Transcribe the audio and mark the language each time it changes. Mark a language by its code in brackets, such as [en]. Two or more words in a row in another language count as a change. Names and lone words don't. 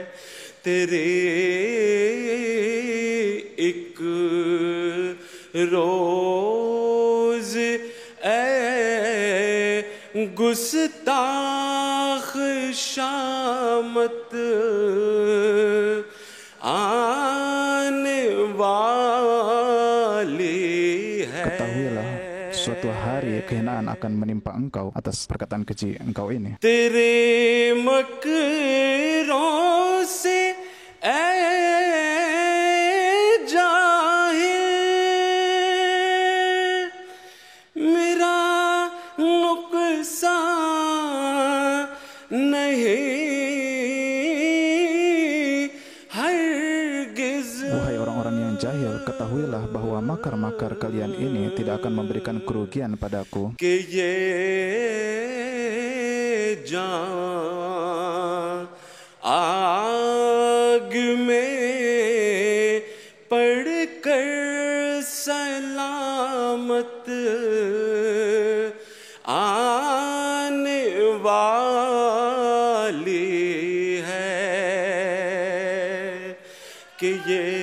[ur] تیری ایک روز اے گستاخ شامت آنے والی ہے. [id] Ketahuilah, suatu hari kehinaan akan menimpa engkau atas perkataan keji engkau ini. [ur] تیرے مکروں سے اے جاہل میرا نقصان نہیں ہرگز. [id] Wahai orang-orang yang jahil, ketahuilah bahwa makar-makar kalian ini tidak akan memberikan kerugian padaku. [ur] کہ یہ جان آگ میں پڑ کر سلامت آنے والی ہے کہ یہ